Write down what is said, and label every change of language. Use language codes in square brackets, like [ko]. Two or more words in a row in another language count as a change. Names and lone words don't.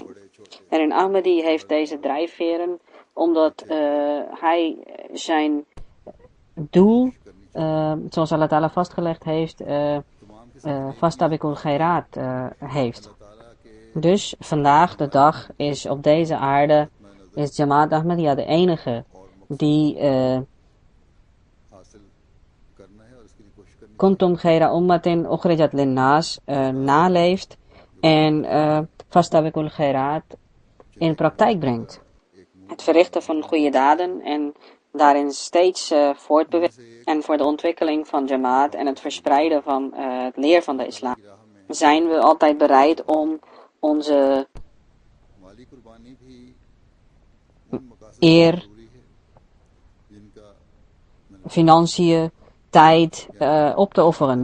[nl] En in Ahmadi heeft deze drijfveren omdat hij zijn doel, zoals Allah Ta'ala vastgelegd heeft, [ar] فاستبقوا الخيرات [nl] heeft. Dus vandaag de dag is op deze aarde is Jamaat Ahmadiyya de enige die [ar] كنتم خير أمة أخرجت للناس [nl] naleeft en [ar] فاستبقوا الخيرات [nl] in praktijk brengt. Het verrichten van goede daden en daarin steeds voortbewegen en voor de ontwikkeling van Jamaat en het verspreiden van het leer van de islam zijn we altijd bereid om onze eer, financiën, tijd op te offeren.